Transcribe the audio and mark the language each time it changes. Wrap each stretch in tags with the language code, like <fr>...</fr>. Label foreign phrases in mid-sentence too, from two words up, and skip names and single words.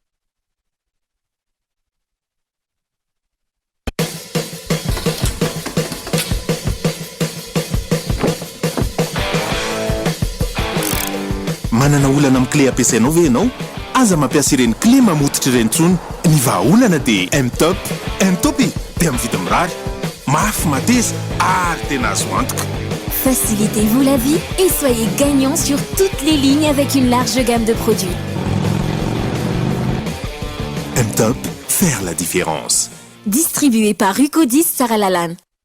<mg>Manana olana amin'ny clé ampiasainao ve ianao? Aza mampiasa ireny clé mamotitra ireny tsony. Ny vahaolana dia M-Top. M-Top dia amin'ny vidiny mirary, mafy mateza ary tena azo antoka.</mg> <fr>Facilitez-vous la vie et soyez gagnant sur toutes les lignes avec une large gamme de produits. M-Top, faire la différence. Distribué par Rucodis Sarah Lalanne.</fr>